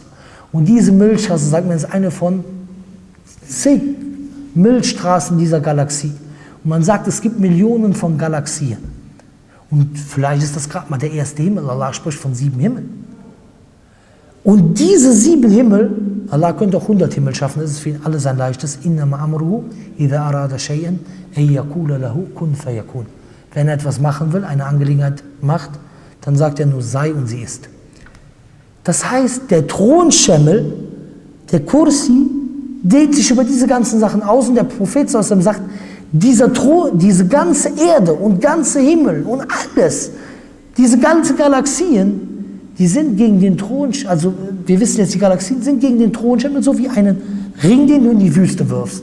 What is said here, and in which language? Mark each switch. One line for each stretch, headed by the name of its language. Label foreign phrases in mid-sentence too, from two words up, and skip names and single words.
German: Und diese Milchstraße, sagt man, ist eine von zig Milchstraßen dieser Galaxie. Und man sagt, es gibt Millionen von Galaxien. Und vielleicht ist das gerade mal der erste Himmel. Allah spricht von 7 Himmeln. Und diese 7 Himmel, Allah könnte auch 100 Himmel schaffen, das ist für ihn alles ein leichtes.
Arabic: إنما أمره إذا أراد شيئا أن يقول له كن فيكون.
German: Wenn er etwas machen will, eine Angelegenheit macht, dann sagt er nur sei und sie ist. Das heißt, der Thronschemmel, der Kursi, dehnt sich über diese ganzen Sachen aus und der Prophet sagt, dieser Thron, diese ganze Erde und ganze Himmel und alles, diese ganzen Galaxien, die sind gegen den Thron, also wir wissen jetzt, die Galaxien sind gegen den Thronschemmel so wie einen Ring, den du in die Wüste wirfst.